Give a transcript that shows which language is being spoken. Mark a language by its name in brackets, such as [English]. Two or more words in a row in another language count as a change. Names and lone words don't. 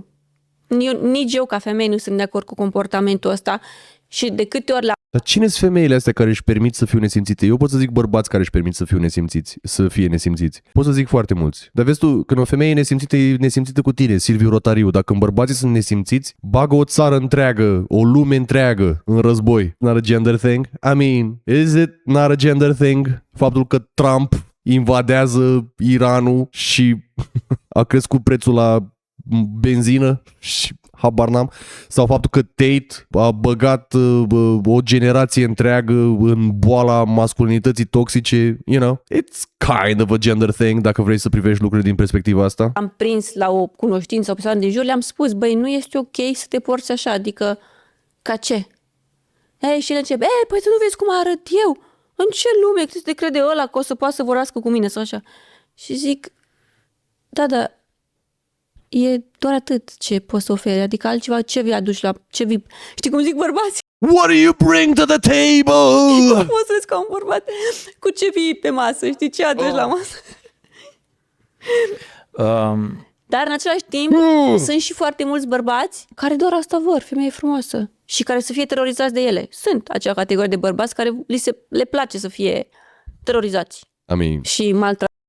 [Romanian] Nici eu ca femeie nu sunt de acord cu comportamentul ăsta și de câte ori Dar cine sunt femeile astea care își permit să fiu nesimțite? Eu pot să zic bărbați care își permit să fie nesimțiți. Pot să zic foarte mulți. Dar vezi tu, când o femeie e nesimțită cu tine, Silviu Rotariu, dacă în bărbații sunt nesimțiți, bagă o țară întreagă, o lume întreagă în război. [English] Not a gender thing? I mean, is it not a gender thing? [Romanian] Faptul că Trump invadează Iranul și a crescut prețul la benzină și habar n-am, sau faptul că Tate a băgat o generație întreagă în boala masculinității toxice, [English] you know, it's kind of a gender thing [Romanian] dacă vrei să privești lucrurile din perspectiva asta. am prins la o cunoștință sau persoană din jur, le-am spus, băi, nu este ok să te porți așa, adică, ca ce? Și el începe, păi tu nu vezi cum arăt eu? În ce lume te crede ăla că o să poată să vorbească cu mine sau așa? Și zic, da, e doar atât ce poți să oferi, adică altceva ce vei aduci la... Știi cum zic bărbații? [English] What do you bring to the table? [Romanian] Poți să vezi ca un bărbat cu ce vii pe masă, știi ce aduci la masă? Dar în același timp sunt și foarte mulți bărbați care doar asta vor, femeie frumoasă și care să fie terorizați de ele. Sunt acea categorie de bărbați care le place să fie terorizați și maltratați.